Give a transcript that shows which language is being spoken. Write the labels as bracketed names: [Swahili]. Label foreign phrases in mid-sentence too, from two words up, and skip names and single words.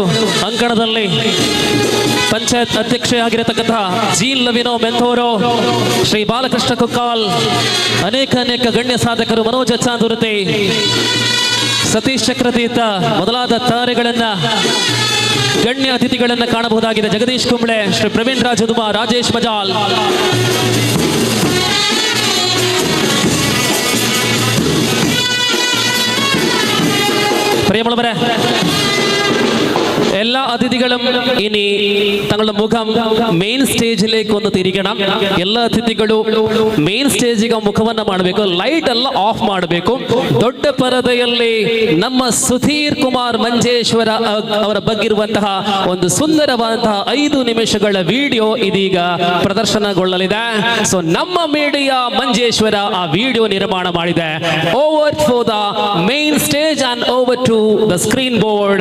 [Kannada] ಅಂಕಣದಲ್ಲಿ ಪಂಚಾಯತ್ ಅಧ್ಯಕ್ಷೆಯಾಗಿರತಕ್ಕಂತಹ ಜೀನ್ ಲೆವಿನೋ ಮೆಂಥೋರೋ, ಶ್ರೀ ಬಾಲಕೃಷ್ಣ ಕುಕ್ಕಾಲ್, ಅನೇಕ ಗಣ್ಯ ಸಾಧಕರು, മനോജ് അച്ചാന്തുರ್ತೆ, ಸತೀಶ್ ಚಕ್ರತೀರ್ಥ ಮೊದಲಾದ ತಾರೆಗಳನ್ನ ಗಣ್ಯ ಅತಿಥಿಗಳನ್ನ ಕಾಣಬಹುದಾಗಿದೆ. ಜಗದೀಶ್ ಕುಂಬ್ಳೆ, ಶ್ರೀ ಪ್ರವೀಣ್ ರಾಜದುಮ, ರಾಜೇಶ್ ಮಜಾಲ್. [Malayalam] പ്രിയമുള്ളവരെ, എല്ലാ അതിഥികളും ഇനി തങ്ങളുടെ മുഖം [English] main stage-ലേക്ക് [Malayalam] ഒന്ന് തിരിക്കണം. [Kannada] എല്ലാ അതിഥಿಗಳು [English] main stage-ಗೆ [Kannada] ಮುಖವನ್ನು ಮಾಡಬೇಕು. ಲೈಟ್ ಎಲ್ಲ ಆಫ್ ಮಾಡಬೇಕು. ದೊಡ್ಡ ಪರದೆಯಲ್ಲಿ ನಮ್ಮ ಸುಧೀರ್ ಕುಮಾರ್ ಮಂಜೇಶ್ವರ ಅವರ ಬಗ್ಗಿರುವಂತಹ ಒಂದು ಸುಂದರವಾದಂತಹ 5 ನಿಮಿಷಗಳ ವಿಡಿಯೋ ಇದೀಗ ಪ್ರದರ್ಶನಗೊಳ್ಳಲಿದೆ. ಸೊ ನಮ್ಮ ಮೀಡಿಯಾ ಮಂಜೇಶ್ವರ ಆ ವಿಡಿಯೋ ನಿರ್ಮಾಣ ಮಾಡಿದೆ. [English] Over for the main stage and over to the screen board.